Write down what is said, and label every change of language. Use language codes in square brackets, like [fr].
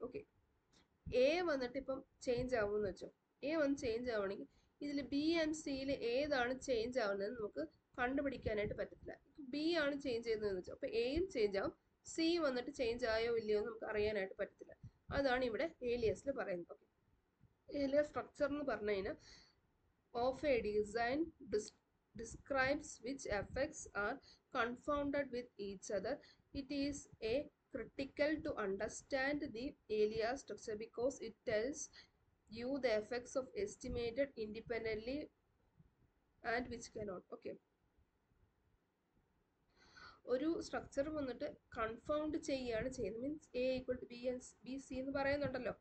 [ml] Okay, A വന്നിട്ട് ഇപ്പം change ആവുമെന്ന് വെച്ചോ, എ വന്ന് ചേഞ്ച് ആവുകയാണെങ്കിൽ ഇതിൽ ബി ആൻഡ് സിയിൽ ഏതാണ് ചേഞ്ച് ആവുന്നതെന്ന് നമുക്ക് കണ്ടുപിടിക്കാനായിട്ട് പറ്റത്തില്ല. ബി ആണ് ചേഞ്ച് ചെയ്യുന്നതെന്ന് വെച്ചോ, അപ്പോൾ എയും ചേഞ്ച് ആവും, സി വന്നിട്ട് ചേഞ്ച് ആയോ ഇല്ലയോ എന്ന് നമുക്ക് അറിയാനായിട്ട് പറ്റത്തില്ല. അതാണ് ഇവിടെ ഏലിയസിൽ പറയുന്നത്. ഓക്കെ, ഇതിലെ സ്ട്രക്ചർ എന്ന് പറഞ്ഞു കഴിഞ്ഞാൽ [en] of a design describes which effects are confounded with each other. It is a critical to understand the alias structure because it tells you the effects of estimated independently and which cannot. Okay. [ml] ഒരു structure വന്നിട്ട് confound ചെയ്യുകയാണ് ചെയ്യുന്നത്. Means A equal to B N B C എന്ന് പറയുന്നുണ്ടല്ലോ.